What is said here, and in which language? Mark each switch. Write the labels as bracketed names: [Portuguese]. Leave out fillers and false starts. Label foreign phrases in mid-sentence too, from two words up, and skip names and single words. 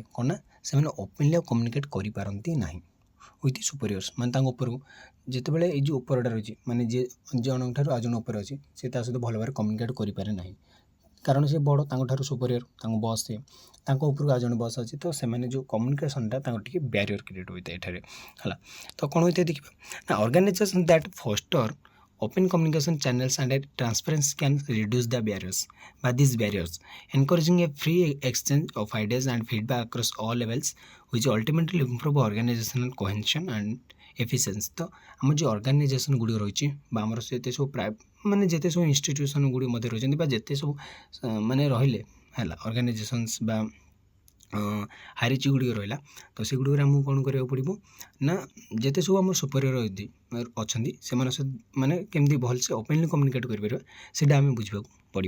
[Odia] କ'ଣ ନା ସେମାନେ ଓପନ୍ଲି ଆଉ କମ୍ୟୁନିକେଟ୍ କରିପାରନ୍ତି ନାହିଁ [English] with superiors, [Odia] ମାନେ ତାଙ୍କ ଉପରକୁ ଯେତେବେଳେ ଏଇ ଯେଉଁ ଉପରଟା ରହିଛି, ମାନେ ଯିଏ ଜଣଙ୍କ ଠାରୁ ଆଉ ଜଣେ ଉପରେ ଅଛି, ସେ ତା ସହିତ ଭଲ ଭାବରେ କମ୍ୟୁନିକେଟ୍ କରିପାରେ ନାହିଁ, କାରଣ ସେ ବଡ଼, ତାଙ୍କଠାରୁ ସୁପରିୟର, ତାଙ୍କ ବସ୍, ସେ ତାଙ୍କ ଉପରକୁ ଆଉ ଜଣେ ବସ୍ ଅଛି, ତ ସେମାନେ ଯେଉଁ କମ୍ୟୁନିକେସନ୍ଟା ତାଙ୍କର ଟିକେ [English] barrier create [Odia] ହୋଇଥାଏ ଏଠାରେ ହେଲା। ତ କ'ଣ ହୋଇଥାଏ ଦେଖିବା ନା [English] organizations that foster open communication channels and transparency can reduce the barriers by these barriers, encouraging a free exchange of ideas and feedback across all levels, which ultimately improve organizational cohesion and efficiency। [Odia] ତ ଆମର ଯେଉଁ ଅର୍ଗାନାଇଜେସନ୍ ଗୁଡ଼ିକ ରହିଛି ବା ଆମର ଯେତେ ସବୁ ମାନେ ଯେତେ ସବୁ ଇନଷ୍ଟିଟ୍ୟୁସନ୍ ଗୁଡ଼ିକ ମଧ୍ୟ ରହିଛନ୍ତି ବା ଯେତେ ସବୁ ମାନେ ରହିଲେ ହେଲା ଅର୍ଗାନାଇଜେସନ୍ସ ବା ହାଇରାର୍କି ଗୁଡ଼ିକ ରହିଲା, ତ ସେଗୁଡ଼ିକରେ ଆମକୁ କ'ଣ କରିବାକୁ ପଡ଼ିବ ନା ଯେତେ ସବୁ ଆମର ସୁପରିୟର ଅଛନ୍ତି ସେମାନଙ୍କ ସହିତ ମାନେ କେମିତି ଭଲସେ [English] openly communicate [Odia] କରିପାରିବା ସେଇଟା ଆମେ ବୁଝିବାକୁ ପଡ଼ିବ।